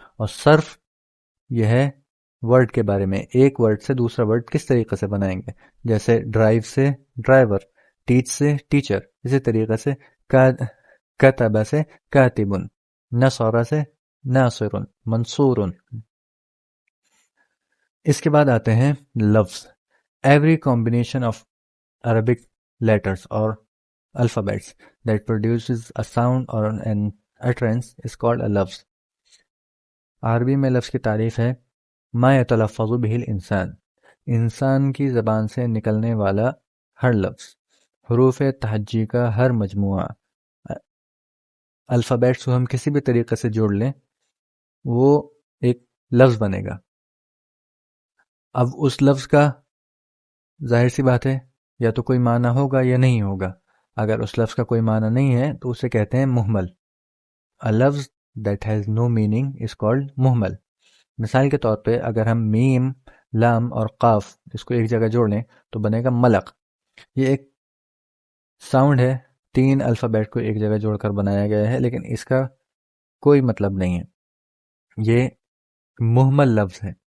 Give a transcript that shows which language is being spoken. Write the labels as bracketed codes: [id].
[ur] اور صرف یہ ہے ورڈ کے بارے میں، ایک ورڈ سے دوسرا ورڈ کس طریقے سے بنائیں گے. جیسے ڈرائیو سے ڈرائیور، ٹیچ سے ٹیچر، اسی طریقے سے کتبہ سے کاتبن، نصر سے ناصر، منصور. اس کے بعد آتے ہیں لفظ. [en] Every combination of Arabic letters اور alphabets that produces a sound or an utterance is called a lafz. [ur] عربی میں لفظ کی تعریف ہے [ar] ما یتلفظ به الانسان، [ur] انسان کی زبان سے نکلنے والا ہر لفظ، حروف تہجی کا ہر مجموعہ. الفابیٹس کو ہم کسی بھی طریقے سے جوڑ لیں وہ ایک لفظ بنے گا. اب اس لفظ کا ظاہر سی بات ہے یا تو کوئی معنی ہوگا یا نہیں ہوگا. اگر اس لفظ کا کوئی معنی نہیں ہے تو اسے کہتے ہیں مہمل. [en] A lafz that has no meaning is called muhmal. [ur] مثال کے طور پہ اگر ہم میم، لام اور قاف اس کو ایک جگہ جوڑ لیں تو بنے گا ملق. یہ ایک ساؤنڈ ہے، 3 الفابیٹ کو ایک جگہ جوڑ کر بنایا گیا ہے، لیکن اس کا کوئی مطلب نہیں ہے، یہ مہمل لفظ ہے.